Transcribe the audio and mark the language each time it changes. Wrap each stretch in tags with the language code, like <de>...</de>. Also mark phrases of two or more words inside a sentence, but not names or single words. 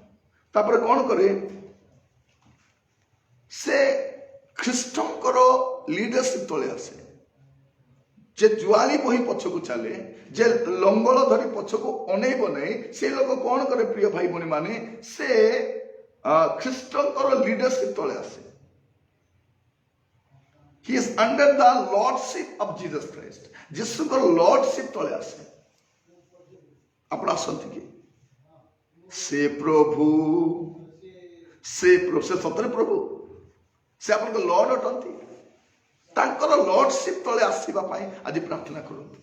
<or>ତାପରେ କଣ କରେ ସେ ଖ୍ରୀଷ୍ଟଙ୍କର ଲିଡରସିପ ତଳେ ଆସେ। ଯେ ଜୁଆଲି ବହି ପଛକୁ ଚାଲେ, ଯେ ଲଙ୍ଗଳ ଧରି ପଛକୁ ଅନେଇବ ନାହିଁ, ସେ ଲୋକ କଣ କରେ ପ୍ରିୟ ଭାଇ ଭଉଣୀ ମାନେ, ସେ ଖ୍ରୀଷ୍ଟଙ୍କର ଲିଡରସିପ ତଳେ ଆସେ।</or> <en>He is under the lordship of Jesus Christ.</en> <or>ଯୀଶୁଙ୍କର ଲର୍ଡସିପ ତଳେ ଆସେ। ଆପଣ ଆସନ୍ତି କି? ସେ ପ୍ରଭୁ, ସେ ସତରେ ପ୍ରଭୁ, ସେ ଆପଣଙ୍କ ଲର୍ଡ ଅଟନ୍ତି। ତାଙ୍କର ଲର୍ଡସିପ ତଳେ ଆସିବା ପାଇଁ ଆଜି ପ୍ରାର୍ଥନା କରନ୍ତୁ।</or>